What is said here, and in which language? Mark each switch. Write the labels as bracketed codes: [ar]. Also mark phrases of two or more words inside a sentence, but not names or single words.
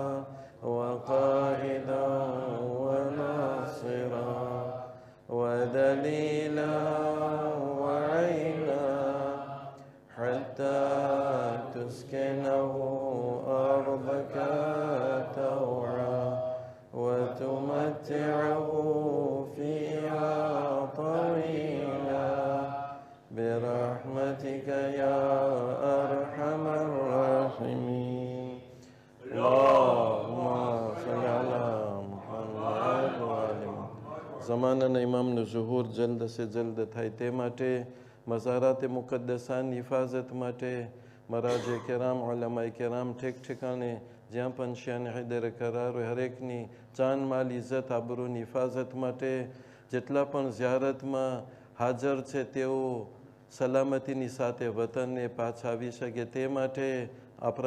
[ar] وقائدا وناصرا ودليلا وعينا حتى تسكنه أرضك طوعا وتمتعه فيها طويلا برحمتك يا أرحم الراحمين. اللهم صل على محمد وعلى محمد. زماننا إمامنا ظهور [ur] جلد سے جلد [gu] થાય તે માટે મઝારાત મુકદ્દસાની હિફાજત માટે મરાજે કેરામ ઉલમાએ કેરામ ઠેક ઠેકાણે જ્યાં પણ શાન હૈદર કરાર હોય હરેકની જાન માલ ઇજ્જત આબરૂની હિફાજત માટે જેટલા પણ ઝિયારતમાં હાજર છે તેઓ સલામતીની સાથે વતનને પાછા આવી શકે તે માટે આપણા